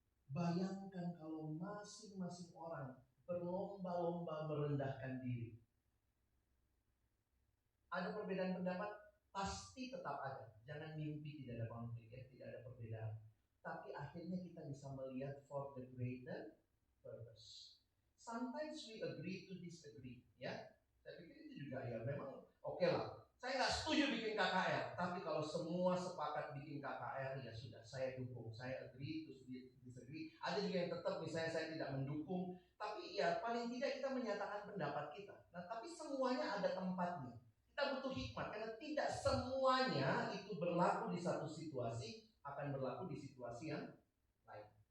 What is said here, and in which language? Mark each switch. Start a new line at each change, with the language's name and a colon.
Indonesian: Bayangkan kalau masing-masing orang berlomba-lomba merendahkan diri. Ada perbedaan pendapat, pasti tetap ada. Jangan mimpi tidak ada konflik, ya, tidak ada perbedaan. Tapi akhirnya kita bisa melihat
English: for the greater purpose. Sometimes we agree to disagree, ya.
Indonesian: Saya pikir itu juga ya memang oke lah. Saya nggak setuju bikin KKR, tapi kalau semua sepakat bikin KKR, ya sudah, saya dukung. Saya
English: agree to disagree.
Indonesian: Ada juga yang tetap misalnya saya tidak mendukung, tapi ya paling tidak kita menyatakan pendapat kita. Nah, tapi semuanya ada tempatnya. Kita butuh hikmat, karena tidak semuanya itu berlaku di satu situasi akan berlaku di situasi yang lain.